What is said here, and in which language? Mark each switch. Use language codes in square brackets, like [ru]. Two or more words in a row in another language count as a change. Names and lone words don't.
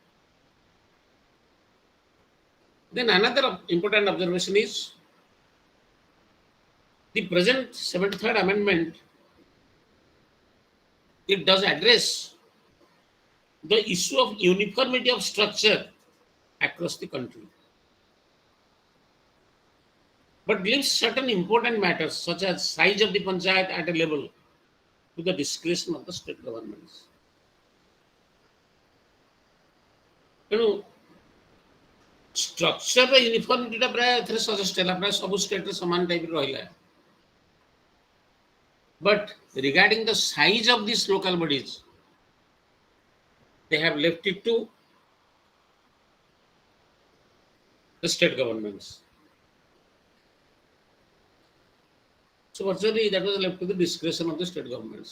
[en] Then another important observation is the present 73rd Amendment, it does address the issue of uniformity of structure across the country. but leaves certain important matters such as size of the panchayat at a level to the discretion of the state governments. [or] ତେଣୁ [en] structure uniformityଟା [or] ପ୍ରାୟ ଏଥିରେ ସଜେଷ୍ଟ ହେଲା, ପ୍ରାୟ ସବୁ ଷ୍ଟେଟ୍ରେ ସମାନ ଟାଇପ୍ର ରହିଲା। [en] But regarding the size of these local bodies, they have left it to the state governments. So virtually that was left to the discretion of the state governments.